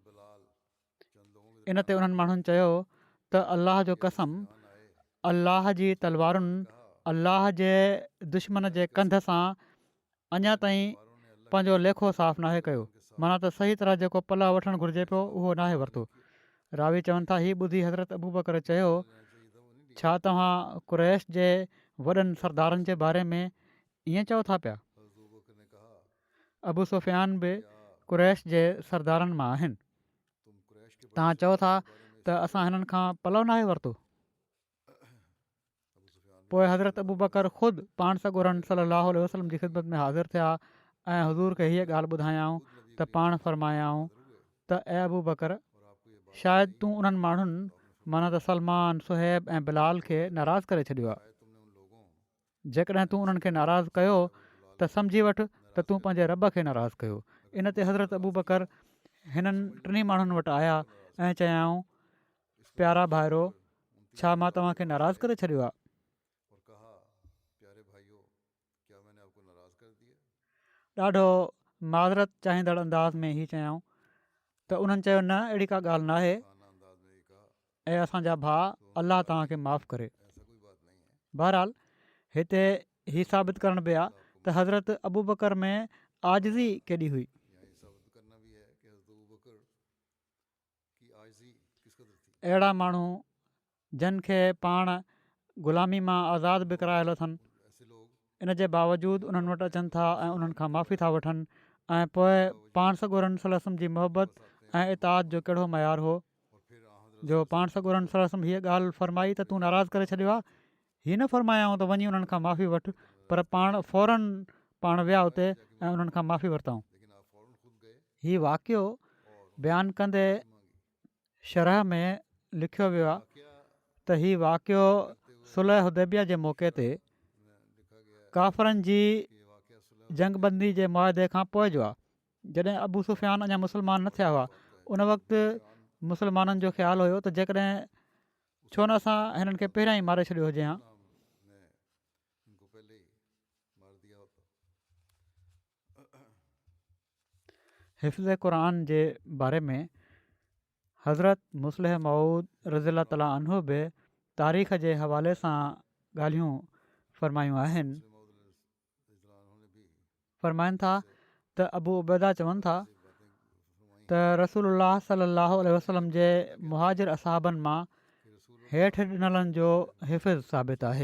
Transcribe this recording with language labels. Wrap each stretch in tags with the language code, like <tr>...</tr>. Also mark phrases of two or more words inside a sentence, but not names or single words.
<sd>इन ते उन्हनि माण्हुनि चयो त अलाह जो कसम, अलाह जी तलवारुनि अलाह जे दुश्मन जे कंध सां अञा ताईं पंहिंजो लेखो साफ़ नाहे कयो, माना त सही तरह जेको पला वठणु घुरिजे पियो उहो नाहे वरितो. रावी चवनि था हीअ ॿुधी हज़रत अबू बकर चयो छा तव्हां कुरैश जे वॾनि सरदारनि जे बारे में ईअं चओ था पिया।</sd> <ur>हज़रत अबू बकर ने कहा,</ur> <sd>अबू सुफ़ियान बि कुरैश जे सरदारनि मां आहिनि।</sd> <ur>तुम कुरैश के बड़े</ur> <sd>तव्हां चओ था</sd> <ur>सरदारों के बारे में</ur> <sd>त असां हिननि खां पलउ नाहे वरितो। अबू सुफियान पोइ हज़रत अबू बकर ख़ुदि पाण सॻोरन सलाहु वसलम जी ख़िदमत में हाज़िर थिया ऐं हज़ूर खे हीअ ॻाल्हि ॿुधायाऊं त पाण फरमायाऊं त ऐं अबू बकर,</sd> <ur>और आपको ये बात</ur> <sd>शायदि तूं उन्हनि माण्हुनि माना त सलमान, सुहैब ऐं बिलाल खे नाराज़ करे छॾियो आहे।</sd> <ur>शायद तुमने उन लोगों</ur> <sd>जेकॾहिं तूं उन्हनि खे नाराज़ कयो त सम्झी वठि त तूं पंहिंजे रब खे नाराज़ कयो। इन ते हज़रत अबू बकर हिननि टिनी माण्हुनि वटि आया ऐं चयाऊं, प्यारा भाइरो, छा मां तव्हांखे नाराज़ करे छॾियो आहे?</sd> <ur>और कहा, प्यारे भाइयों, क्या मैंने आपको नाराज़ कर दिया?</ur> <sd>ॾाढो माज़रत चाहींदड़ अंदाज़ में ई चयाऊं त उन्हनि चयो, न, अहिड़ी का ॻाल्हि न आहे</sd> <ur>खाना अंदाज में ये कहा,</ur> <sd>ऐं असांजा भाउ, अलाह तव्हांखे माफ़ु करे।</sd> <ur>ऐसा कोई बात नहीं है।</ur> <sd>बहरहाल हिते हीउ साबित करण बि आहे त हज़रत अबू बकर में आजिज़ी केॾी हुई।</sd> <ur>यहाँ ये साबित करना भी है कि हज़रत अबू बकर की आजिज़ी किस कदर थी।</ur> <sd>अहिड़ा माण्हू जिन खे पाण ग़ुलामी मां आज़ादु बि करायल अथनि,</sd> <ur>ऐसे लोग</ur> <sd>इन जे बावजूदु उन्हनि वटि अचनि था ऐं उन्हनि खां माफ़ी था वठनि ऐं पोइ पाण सॻोरन सलम जी मोहबत ऐं इताद जो कहिड़ो मयारु हो</sd> <ur>और फिर हज़रत</ur> <sd>जो पाण सॻोरन सलम हीअ ॻाल्हि फरमाई त तूं नाराज़ करे छॾियो आहे। हीअ न फरमायाऊं त वञी उन्हनि खां माफ़ी वठि, पर पाण फ़ौरन पाण विया उते ऐं उन्हनि खां माफ़ी वरितऊं।</sd> <ur>लेकिन आप फ़ौरन खुद गए</ur> <sd>हीउ वाक़ियो</sd> <ur>और</ur> <sd>बयानु कंदे</sd> <ur>मांगी।</ur> <sd>शरह में लिखियो वियो आहे</sd> <ur>वाक़या</ur> <sd>त हीउ वाक़ियो सुलह हुदैबिया जे मौक़े ते</sd> <ur>में लिखा गया है</ur> <sd>काफ़रनि जी</sd> <ur>कि ये वाक़या सुलह</ur> <sd>जंगबंदी जे मुआदे खां पोइ जो आहे, जॾहिं अबू सुफ़ियान अञा मुस्लमान न थिया हुआ। उन वक़्तु मुस्लमाननि जो ख़्यालु हुयो त जेकॾहिं छो न असां हिननि खे पहिरियां ई मारे छॾियो हुजे हा।</sd> <ur>ने इनको पहले ही मार दिया होता।</ur> <sd>हिफ़्ज़ क़ुरान जे बारे में हज़रत मुस्लिह मऊद</sd> <ar>رضي الله تعالى عنه</ar> <sd>बि तारीख़ जे हवाले सां ॻाल्हियूं फ़रमायूं आहिनि। फ़रमाइनि था त अबू उबैदा चवनि था त रसूलुल्लाह</sd> <ar>صلى الله عليه وسلم</ar> <sd>जे मुहाजिर असहाबनि मां हेठि ॾिनलनि जो हिफ़्ज़ साबित आहे।</sd>